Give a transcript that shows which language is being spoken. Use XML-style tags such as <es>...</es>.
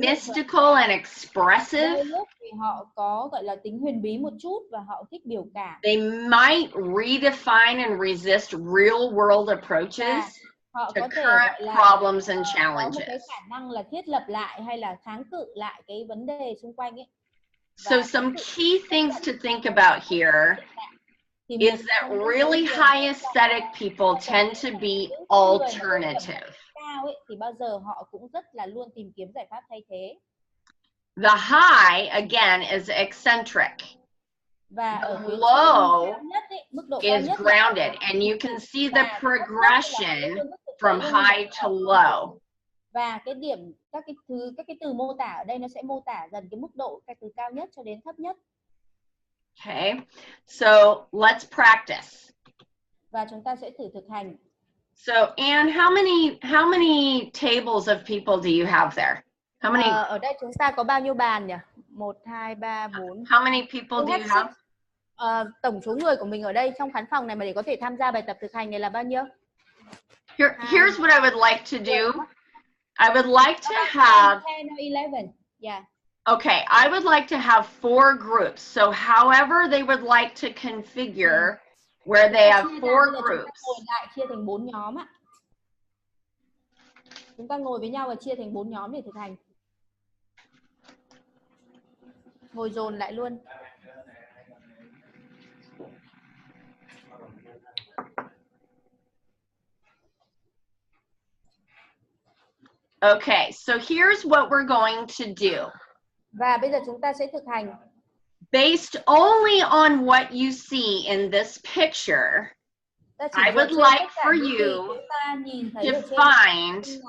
<en>mystical and expressive.</en> <vi>Thì họ có gọi là tính huyền bí một chút và họ thích biểu cảm.</vi> <en>They might redefine and resist real world approaches</en> <vi>họ</vi> <en>to</en> <vi>có thể</vi> <en>current problems and challenges.</en> <vi>Có một cái khả năng là thiết lập lại hay là kháng cự lại cái vấn đề xung quanh ấy.</vi> <en>So some key things to think about here is that really high aesthetic people tend to be alternative.</en> <vi>Thì bao giờ họ cũng rất là luôn tìm kiếm giải pháp thay thế.</vi> <en>The high again is eccentric.</en> <vi>Và</vi> <en>the low is grounded, and you can see the progression from high to low.</en> <vi>Và cái điểm các cái từ mô tả ở đây nó sẽ mô tả dần cái mức độ từ cao nhất cho đến thấp nhất.</vi> <en>Okay, so let's practice.</en> <vi>Và chúng ta sẽ thử thực hành.</vi> <en>So, Anne, how many tables of people do you have there? How many?</en> <vi>Ở đây chúng ta có bao nhiêu bàn nhỉ?</vi> <en>1, 2, 3, 4. How many people do you have?</en> <vi>Tổng số người của mình ở đây trong khán phòng này mà để có thể tham gia bài tập thực hành này là bao nhiêu?</vi> <en>Here's what I would like to do. I would like to have 10 or 11. Yeah. Okay, I would like to have 4 groups. So however they would like to configure where they have 4 groups.</en> <vi>Ngồi lại chia thành 4 nhóm ạ. Chúng ta ngồi với nhau và chia thành 4 nhóm để thực hành. Ngồi dồn lại luôn.</vi> <en>Okay, so here's what we're going to do.</en> <vi>Và bây giờ chúng ta sẽ thực hành.</vi> <en>Based only on what you see in this picture, I would like for you to find</en>